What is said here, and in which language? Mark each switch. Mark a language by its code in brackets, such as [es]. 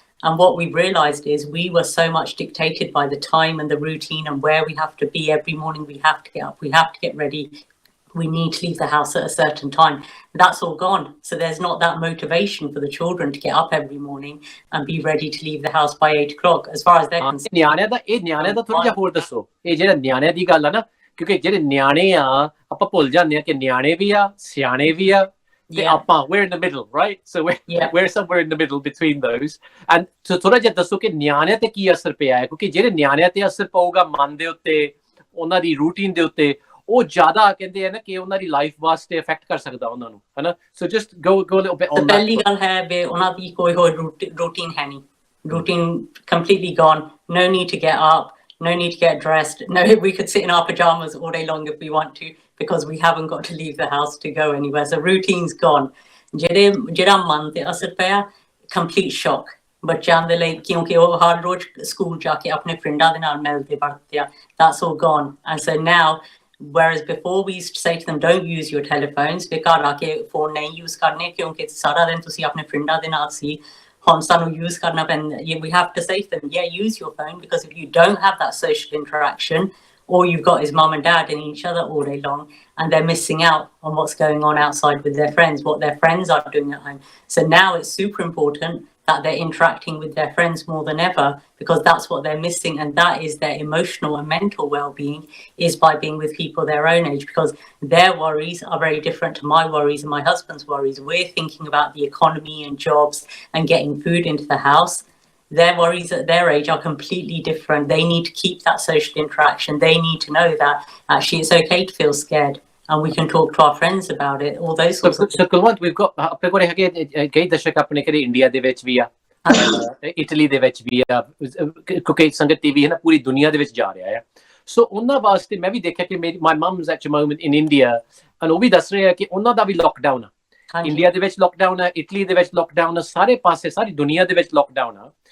[en] And what we realized is we were so much dictated by the time and the routine and where we have to be every morning. We have to get up, we have to get ready. We need to leave the house at a certain time. That's all gone. So there's not that motivation for the children to get up every morning and be ready to leave the house by 8 o'clock. As far as they're concerned. [pa] ਨਿਆਣਿਆਂ ਦਾ ਥੋੜਾ ਜਿਹਾ ਹੋਰ ਦੱਸੋ ਇਹ ਜਿਹੜਾ ਨਿਆਣਿਆਂ ਦੀ ਗੱਲ ਆ ਨਾ ਕਿਉਂਕਿ ਜਿਹੜੇ ਨਿਆਣੇ ਆ ਆਪਾਂ ਭੁੱਲ ਜਾਂਦੇ ਆ ਕਿ ਨਿਆਣੇ ਵੀ ਆ ਸਿਆਣੇ ਵੀ ਆ ਤੇ ਆਪਾਂ [en] we're in the middle, right? So we're somewhere in the middle between those. [pa] And so ਥੋੜਾ ਜਿਹਾ ਦੱਸੋ ਕਿ ਨਿਆਣਿਆਂ ਤੇ ਕੀ ਅਸਰ ਪਿਆ ਹੈ ਕਿਉਂਕਿ ਜਿਹੜੇ ਨਿਆਣਿਆਂ ਤੇ ਅਸਰ ਪਊਗਾ ਮਨ ਦੇ ਉੱਤੇ ਉਹਨਾਂ ਦੀ ਰੂਟੀਨ ਦੇ ਉੱਤੇ ਉਹ ਜ਼ਿਆਦਾ ਕਹਿੰਦੇ ਆ ਨਾ ਕਿ ਉਹਨਾਂ ਦੀ ਲਾਈਫ ਵਾਸਤੇ ਇਫੈਕਟ ਕਰ ਸਕਦਾ ਉਹਨਾਂ ਨੂੰ ਹਨਾ ਸੋ just [en] go a little bit on that. [pa] ਪਹਿਲੀ ਗੱਲ ਹੈ ਵੀ ਉਹਨਾਂ ਦੀ ਕੋਈ ਹੋਰ ਰੂਟੀਨ ਹੈ ਨਹੀਂ [en] routine completely gone. No need to get up, no need to get dressed. No, we could sit in our pajamas all day long if we want to because we haven't got to leave the house to go anywhere. So routine's gone. [pa] ਜਿਹੜਾ ਮਨ ਤੇ ਅਸਰ ਪਿਆ [en] complete shock [pa] ਬੱਚਿਆਂ ਦੇ ਲਈ ਕਿਉਂਕਿ ਉਹ ਹਰ ਰੋਜ਼ ਸਕੂਲ ਜਾ ਕੇ ਆਪਣੇ ਫਰੈਂਡਾਂ ਦੇ ਨਾਲ ਮਿਲਦੇ ਵਰਤਦੇ ਆ [en] that's all gone. And so now whereas before we used to say to them don't use your telephones [pa] ਵੀ ਘਰ ਆ ਕੇ ਫੋਨ ਨਹੀਂ ਯੂਜ਼ ਕਰਨੇ ਕਿਉਂਕਿ ਸਾਰਾ ਦਿਨ ਤੁਸੀਂ ਆਪਣੇ ਫਰੈਂਡਾਂ ਦੇ ਨਾਲ ਸੀ [en] ਹੁਣ ਸਾਨੂੰ use ਕਰਨਾ ਪੈਂਦਾ we have to say to them use your phone because if you don't have that social interaction all you've got is mum and dad and each other all day long and they're missing out on what's going on outside with their friends, what their friends are doing at home. So now it's super important that they're interacting with their friends more than ever because that's what they're missing and that is their emotional and mental well-being is by being with people their own age because their worries are very different to my worries and my husband's worries. We're thinking about the economy and jobs and getting food into the house. Their worries at their age are completely different. They need to keep that social interaction. They need to know that actually it's okay to feel scared and we can talk to our friends about it. All those sorts of [pa] things. [en] So Gurmat, we've got [pa] ਆਪਣੇ ਕੋਲ ਹੈਗੇ ਕਈ ਦਰਸ਼ਕ ਆਪਣੇ ਘਰੇ India ਦੇ ਵਿੱਚ ਵੀ ਆ ਇਟਲੀ ਦੇ ਵਿੱਚ ਵੀ ਆ ਕਿਉਂਕਿ ਸੰਗਤ ਟੀਵੀ ਹੈ ਨਾ ਪੂਰੀ ਦੁਨੀਆ ਦੇ ਵਿੱਚ ਜਾ ਰਿਹਾ ਹੈ ਸੋ ਉਹਨਾਂ ਵਾਸਤੇ ਮੈਂ ਵੀ ਦੇਖਿਆ ਕਿ [en] my mums at moment in India [pa] and ਉਹ ਵੀ ਦੱਸ ਰਹੇ ਆ ਕਿ ਉਹਨਾਂ ਦਾ ਵੀ ਲੋਕਡਾਊਨ ਆ ਇੰਡੀਆ ਦੇ ਵਿੱਚ ਲੋਕਡਾਊਨ ਆ ਇਟਲੀ ਦੇ ਵਿੱਚ ਲੋਕਡਾਊਨ ਆ ਸਾਰੇ ਪਾਸੇ ਸਾਰੀ ਦੁਨੀਆ ਦੇ ਵਿੱਚ ਲੋਕਡਾਊਨ ਆ